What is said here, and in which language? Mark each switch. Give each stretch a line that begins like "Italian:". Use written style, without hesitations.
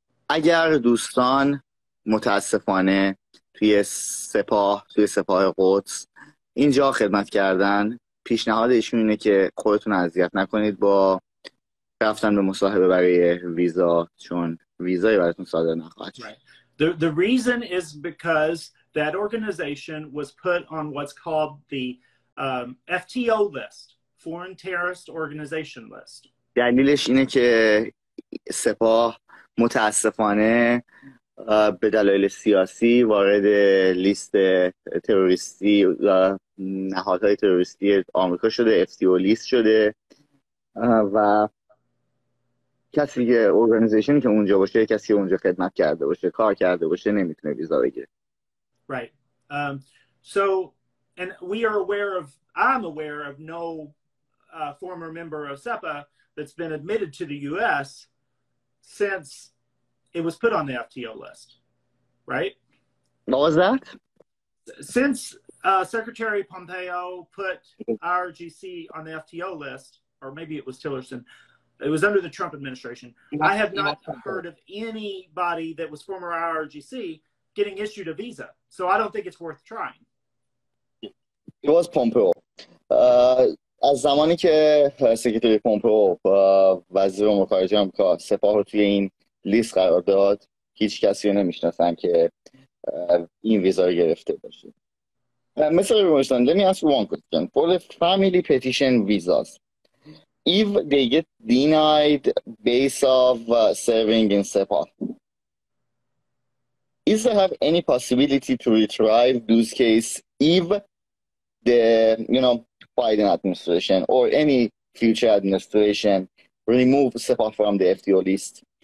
Persian: اگر دوستان متاسفانه توی سپاه قدس اینجا خدمت کردن، پیشنهاد ایشون اینه که خودتون اذیت نکنید با رفتن به مصاحبه برای ویزا، چون ویزایی براتون صادر نخواهد شد.
English: The reason is because that organization was put on what's called the FTO list, Foreign Terrorist Organization list.
Persian: دلیلش اینه که سپاه متاسفانه به دلایل سیاسی وارد لیست تروریستی و نهادهای تروریستی آمریکا شده، FTO لیست شده و کسی که ارگانیزیشنی که اونجا باشه، کسی که اونجا خدمت کرده باشه، کار کرده باشه، نمیتونه ویزا بگیره.
English: Right. So, and we are aware of, I'm aware of no former member of SEPA that's been admitted to the U.S. since it was put on the FTO list, right? What was that? Since Secretary Pompeo put IRGC on the FTO list, or maybe it was Tillerson, it was under the Trump administration. I have not heard of anybody that was former IRGC getting issued a visa. So I don't think it's worth trying. It was Pompeo.
Persian: از زمانی که سکرتری پومپئو وزیر امور خارجه آمریکا سپاه رو توی این لیست قرار داد، هیچ کسی رو نمیشناسم که این ویزا رو گرفته باشه.
English: Mr. Morrison, let me ask you one question. For the family petition visas, if they get denied based of serving in Sepehr, is there have any possibility to retrieve those cases if the Biden administration or any future administration remove Sepehr from the FTO list?